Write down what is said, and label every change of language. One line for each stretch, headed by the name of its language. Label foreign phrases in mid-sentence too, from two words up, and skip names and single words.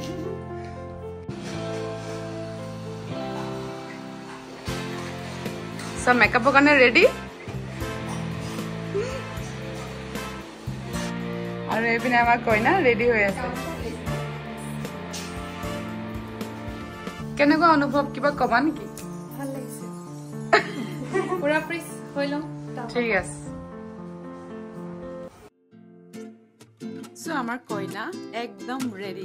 Assamese: সব মেকআপৰ কাৰণে ৰেডি আৰু এইপিনে আমাৰ কইনা ৰেডি হৈ আছে। কেনেকুৱা অনুভৱ কিবা কবা নেকি? ভাল লাগিছে পুৰা প্ৰিস হইলো। ঠিক আছে। সো আমার কইনা একদম রেডি।